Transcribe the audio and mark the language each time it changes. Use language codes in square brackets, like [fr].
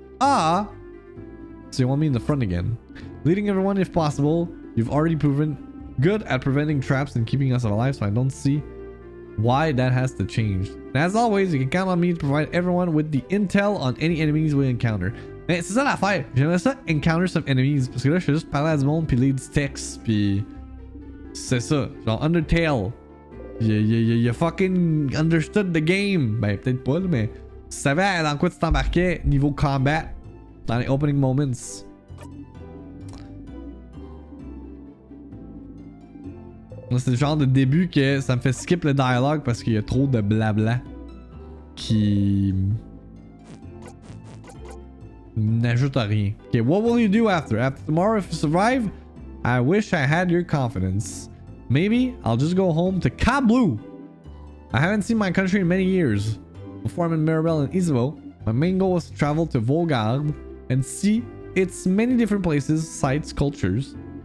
[en] So you want me in the front again? Leading everyone if possible. You've already proven good at preventing traps and keeping us alive, so I don't see why that has to change. And as always, you can count on me to provide everyone with the intel on any enemies we encounter. [fr] Mais c'est ça l'affaire. J'aimerais ça [en] encounter some enemies. [fr] Parce que là, je fais juste parler à du monde puis lire du texte puis c'est ça. Genre Undertale. [en] You fucking understood the game. [fr] Ben peut-être pas, mais tu savais dans quoi tu t'embarquais niveau combat dans les opening moments. C'est le genre de début que ça me fait skip le dialogue parce qu'il y a trop de blabla qui n'ajoute à rien. [en] Okay, what will you do after? After tomorrow, if you survive, I wish I had your confidence. Maybe I'll just go home to Kablu. I haven't seen my country in many years. Before I met Maribel and Isabeau, my main goal was to travel to Volgarde and see its many different places, sites, cultures.